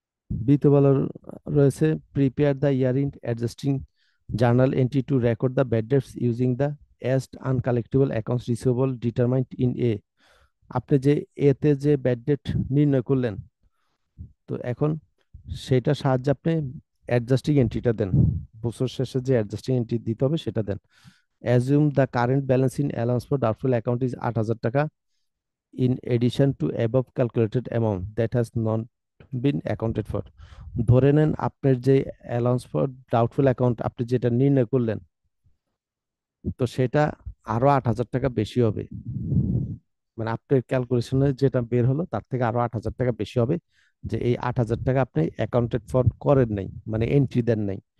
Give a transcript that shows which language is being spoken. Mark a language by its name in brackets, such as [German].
[Bangla] বিতে বলা রয়েছে [English] Prepare the year end adjusting journal entry to record the bad debts using the est uncollectible accounts receivable determined in a. [Bangla] আপনি যে এতে যে ব্যাড ডেট নির্ণয় করলেন, তো এখন সেটা সাহায্যে আপনি অ্যাডজাস্টিং এন্ট্রিটা দেন, বছর শেষে যে অ্যাডজাস্টিং এন্ট্রি দিতে হবে সেটা দেন। [English] Assume the current balance in allowance for doubtful account is 8,000 টাকা in addition to above calculated amount that has not been accounted for। [Bangla] ধরে নেন আপনার যে অ্যালাউন্স ফর ডাউটফুল অ্যাকাউন্ট আপনি যেটা নির্ণয় করলেন, তো সেটা আরো 8,000 টাকা বেশি হবে। মানে আপনার ক্যালকুলেশনে যেটা বের হলো তার থেকে আরো 8,000 টাকা বেশি হবে, যে এই 8,000 টাকা আপনি অ্যাকাউন্টেড ফর করেন নাই, মানে এন্ট্রি দেন নাই।